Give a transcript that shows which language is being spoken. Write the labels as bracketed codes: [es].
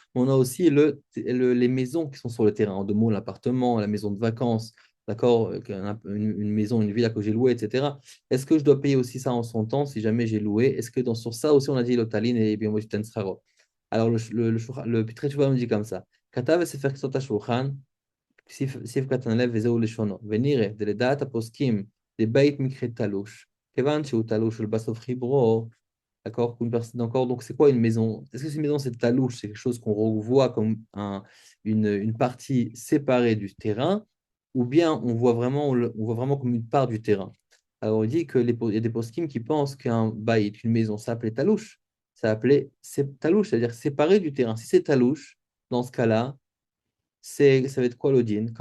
[fr] Mais on a aussi les maisons qui sont sur le terrain. En 2 mots, l'appartement, la maison de vacances, d'accord, une maison, une villa que j'ai louée, etc. Est-ce que je dois payer aussi ça en son temps si jamais j'ai loué? Est-ce que sur ça aussi, on a dit l'otaline et bien, moi, alors, le Pitré Tchouva nous dit comme ça. [he] כתב בספר כסות השולחן, סעיף קטן לב וזהו לשונו, ונראה דלדעת הפוסקים דבית מקרה תלוש, כיוון שהוא תלוש ולבסוף חיברו, [fr] d'accord, qu'une personne encore, donc c'est quoi une maison? Est-ce que c'est une maison, c'est talouche, c'est quelque chose qu'on revoit comme une partie séparée du terrain, ou bien on voit vraiment comme une part du terrain? Alors, on dit qu'il y a des poskim qui pensent qu'un bail, une maison, ça s'appelait talouche. Ça s'appelait talouche, c'est-à-dire séparé du terrain. Si c'est talouche, dans ce cas-là, ça va être quoi l'odine?